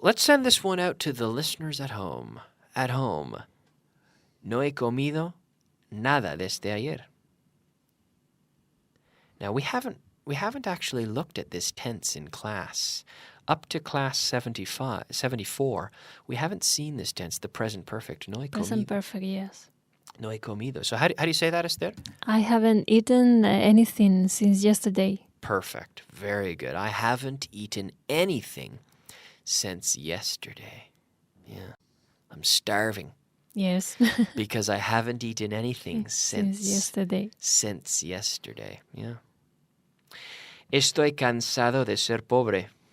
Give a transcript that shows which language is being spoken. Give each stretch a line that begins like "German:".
English: Let's send this one out to the listeners at home. At home.
Spanish: No he comido nada desde ayer.
English: Now we haven't actually looked at this tense in class. Up to class 74, we haven't seen this tense, the present perfect.
Spanish: No he
English: Present
Spanish: comido.
English: perfect, yes.
Spanish: No he comido.
English: So how do you say that, Esther? I haven't eaten anything since yesterday. Perfect. Very good. I haven't eaten anything since yesterday. Yeah. I'm starving Yes. because I haven't eaten anything Since yesterday. Since yesterday. Yeah.
Spanish: Estoy cansado de ser pobre.